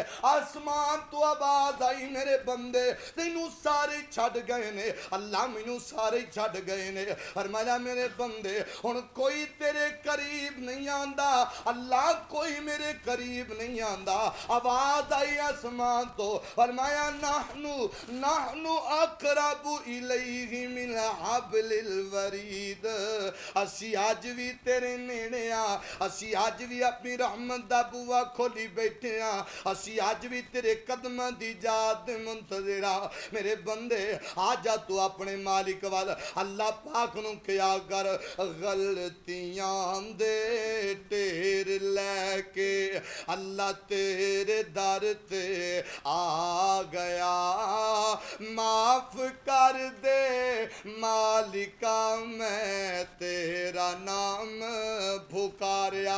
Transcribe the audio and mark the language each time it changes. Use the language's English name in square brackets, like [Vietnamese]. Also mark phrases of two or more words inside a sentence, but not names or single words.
[Punjabi] اسمان توں آواز آئی میرے بندے تینوں سارے چھڈ گئے نے. اللہ مینوں سارے چھڈ گئے نے۔ فرمایا میرے بندے ہُن کوئی تیرے قریب نہیں آندا، اللہ کوئی میرے قریب نہیں آندا. آواز آئی اسمان توں، فرمایا [Arabic] نحن أقرب إليه من حبل الوريد. [Punjabi] اسی اج بھی تیرے نیڑے آں، اسی اج بھی اپنی رحمت دا بوہا کھولی بیٹھے آں، اسی اج بھی تیرے قدماں دی جات دے منتظر آں. میرے بندے آ جا تُو اپنے مالک وَل. اللہ پاک نوں کیا کر غلطیاں دے ڈھیر لے کے اللہ تیرے در تے آ گیا، معاف کر دے مالکا میں تیرا نام پکاریا.